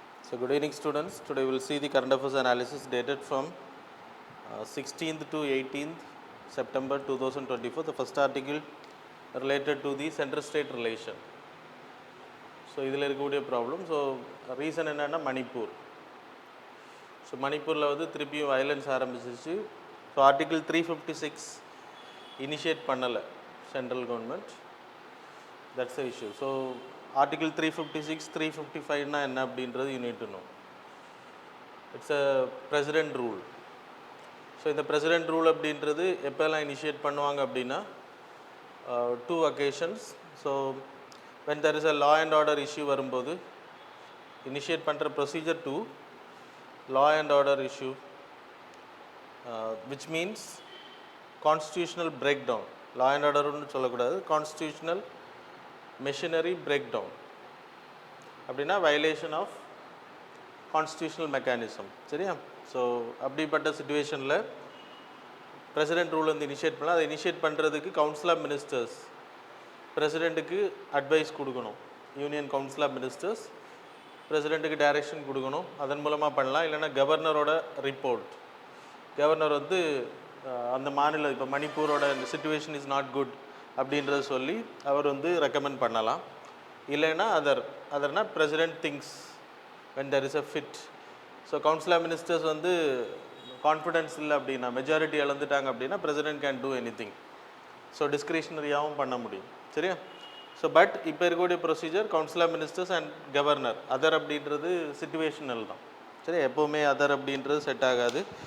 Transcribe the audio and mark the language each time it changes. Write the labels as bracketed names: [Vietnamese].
[English] So good evening students. Today we will see the current affairs analysis dated from 16th to 18th September 2024. The first article related to the center-state relation. [Tamil] So இதில் இருக்கக்கூடிய problem. So reason என்னென்னா Manipur. So மணிப்பூரில் வந்து திருப்பியும் violence ஆரம்பிச்சிச்சு. So article 356 initiate பண்ணலை central government. [English] That's the issue. [Tamil] So article 356 355 என்ன அப்படின்றது [English] You need to know. It's a president rule. [Tamil] So இந்த பிரசிடென்ட் ரூல் அப்படின்றது எப்போல்லாம் இனிஷியேட் பண்ணுவாங்க அப்படின்னா 2 occasions. [English] so when there is a law and order issue [Tamil] வரும்போது initiate பண்ணுற procedure [English] 2 law and order issue, which means constitutional breakdown. law and order [Tamil] ஒன்று சொல்லக்கூடாது, [English] constitutional machinery breakdown அப்படின்னா violation of constitutional mechanism. [Tamil] சரியா? So அப்படிப்பட்ட சுச்சுவேஷனில் president rule வந்து initiate பண்ணலாம். அதை இனிஷியேட் பண்ணுறதுக்கு கவுன்சில் ஆஃப் மினிஸ்டர்ஸ் பிரசிடெண்ட்டுக்கு அட்வைஸ் கொடுக்கணும். Union council of ministers பிரசிடெண்ட்டுக்கு direction கொடுக்கணும். அதன் மூலமாக பண்ணலாம். இல்லைன்னா கவர்னரோட ரிப்போர்ட், கவர்னர் வந்து அந்த மாநில இப்போ மணிப்பூரோட [English] situation is not good [Tamil] அப்படின்றத சொல்லி அவர் வந்து ரெக்கமெண்ட் பண்ணலாம். இல்லைன்னா அதர்னா president things [English] when there is a fit. [Tamil] So council of ministers வந்து கான்ஃபிடென்ஸ் இல்லை அப்படின்னா, மெஜாரிட்டி இழந்துட்டாங்க அப்படின்னா [English] President can do anything. [Tamil] So டிஸ்கிரிஷனரியாகவும் பண்ண முடியும். சரியா? ஸோ பட் இப்போ இருக்கக்கூடிய procedure council of ministers and governor. Other அப்படின்றது சிச்சுவேஷனல் தான். சரி, எப்போவுமே அதர் அப்படின்றது செட் ஆகாது.